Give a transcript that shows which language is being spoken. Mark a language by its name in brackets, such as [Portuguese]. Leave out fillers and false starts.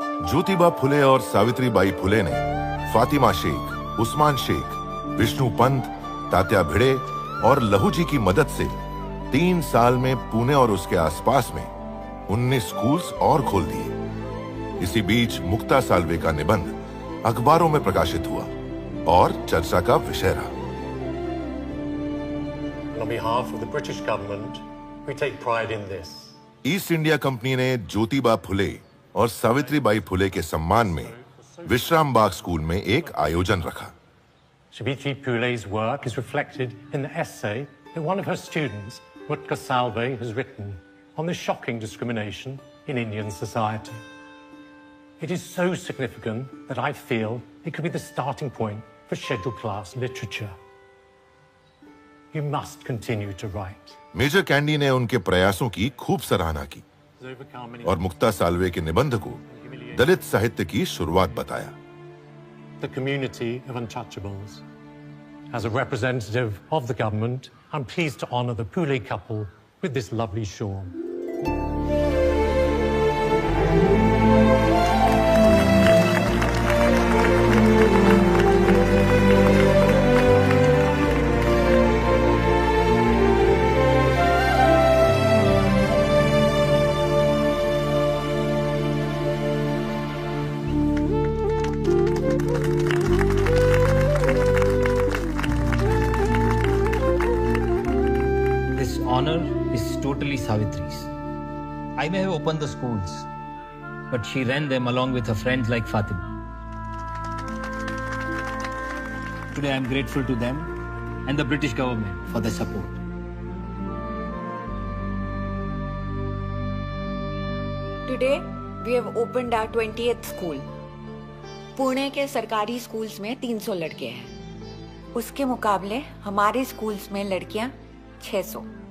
[Hindi] ज्योतिबा फुले और सावित्रीबाई फुले ने फातिमा शेख, उस्मान शेख, विष्णु पंत, तात्या भिड़े और लहू जी की मदद से 3 साल में पुणे और उसके आसपास में 19 स्कूल्स और खोल दिए। इसी बीच मुक्ता साल्वे का निबंध अखबारों में प्रकाशित हुआ और चर्चा का विषय रहा। [English] On behalf of the British government, we take pride in this. [Hindi] East India company ने ज्योतिबा फुले और सावित्रीबाई फुले के सम्मान में विश्राम बाग स्कूल में एक आयोजन रखा। [English] Savitri Phule's work is reflected in the essay that one of her students, Mutka Salve, has written on the shocking discrimination in Indian society. It is so significant that I feel it could be the starting point for scheduled class literature. You must continue to write. [Hindi] Major candy ने उनके प्रयासों की खूब सराहना की और मुक्ता साल्वे के निबंध को दलित साहित्य की शुरुआत बताया। [English] The community of untouchables. As a representative of the government, I'm pleased to honor the Phule couple with this lovely shawl. Honor is totally Savitri's. I may have opened the schools, but she ran them along with her friends like Fatima. Today I am grateful to them and the British government for their support. Today we have opened our 20th school. [Hindi] Pune के सरकारी schools में 300 लड़के हैं। उसके मुकाबले हमारे schools में लड़कियां 600।